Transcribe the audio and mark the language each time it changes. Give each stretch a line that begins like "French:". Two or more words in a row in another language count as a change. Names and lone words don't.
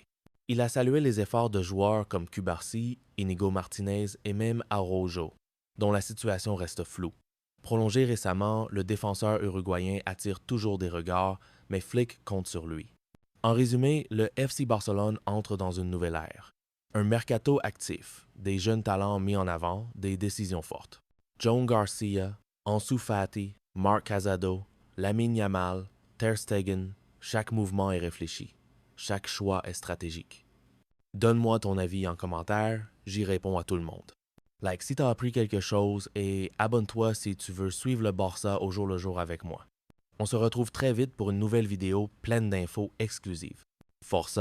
French: Il a salué les efforts de joueurs comme Cubarsí, Inigo Martinez et même Araujo, dont la situation reste floue. Prolongé récemment, le défenseur uruguayen attire toujours des regards, mais Flick compte sur lui. En résumé, le FC Barcelone entre dans une nouvelle ère. Un mercato actif, des jeunes talents mis en avant, des décisions fortes. Joan Garcia, Ansu Fati, Marc Casado, Lamine Yamal, Ter Stegen, chaque mouvement est réfléchi. Chaque choix est stratégique. Donne-moi ton avis en commentaire, j'y réponds à tout le monde. Like si t'as appris quelque chose et abonne-toi si tu veux suivre le Barça au jour le jour avec moi. On se retrouve très vite pour une nouvelle vidéo pleine d'infos exclusives.